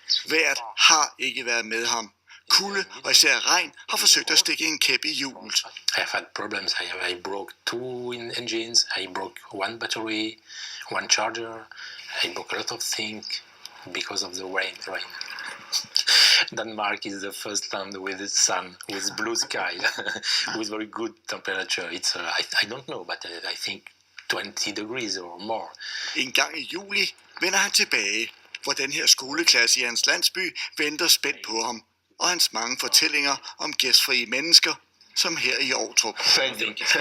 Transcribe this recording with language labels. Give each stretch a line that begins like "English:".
Danish: Vejret har ikke været med ham. Kulde og især regn har forsøgt at stikke en kæp i hjulet.
English: I have had problems. I broke 2 engines. I broke 1 battery, 1 charger. I broke a lot of things because of the rain. Denmark is the first land with the sun, with blue sky, with very good temperature. It's I don't know, but I think 20 degrees or more.
Danish: En gang i juli vender han tilbage, hvor den her skoleklasse i hans landsby venter spændt på ham, og hans mange fortællinger om gæstfrie mennesker, som her i Ovtrup.
English: Thank you.